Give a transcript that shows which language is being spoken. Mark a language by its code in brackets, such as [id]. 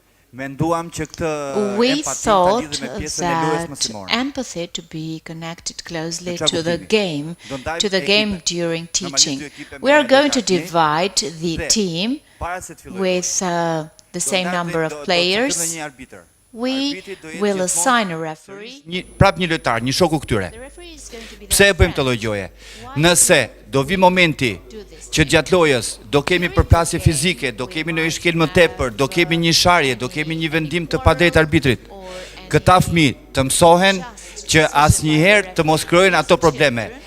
[sq] Menduam që këtë empati ta lidhim me pjesën e lojës mësimore. [en] Empathy to be connected closely to the game during teaching. We are going to divide the team with the same number of players. We will assign a referee. [sq] Prap një lojtar, një shoku këtyre. Pse e bëjmë të lloj gjoje? Nëse do vi momenti që gjatë lojës do kemi përplasje fizike, do kemi në ishkel më tepër, do kemi një sharje, do kemi një vendim të padrejtë arbitrit, këta fëmijë të mësohen që asnjëherë të mos krijojnë ato probleme.